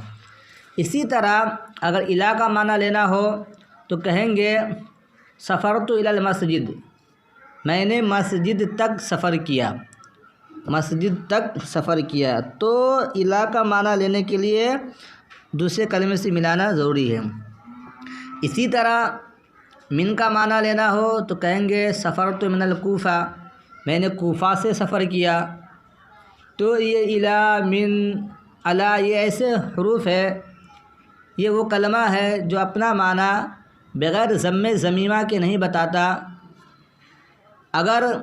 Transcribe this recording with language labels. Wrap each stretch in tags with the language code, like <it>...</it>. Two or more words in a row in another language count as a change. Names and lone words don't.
<ur>اسی طرح اگر الی کا معنی لینا ہو تو کہیں گے</ur> <ar>سفرت الی المسجد،</ar> <ur>میں نے مسجد تک سفر کیا، مسجد تک سفر کیا۔ تو الی کا معنی لینے کے لیے دوسرے کلمے سے ملانا ضروری ہے۔ اسی طرح من کا معنی لینا ہو تو کہیں گے</ur> <ar>سفرت من الکوفہ،</ar> <ur>میں نے کوفہ سے سفر کیا۔ تو یہ الی، من، علی، یہ ایسے حروف ہے، یہ وہ کلمہ ہے جو اپنا معنی بغیر ضم ضمیمہ کے نہیں بتاتا۔</ur>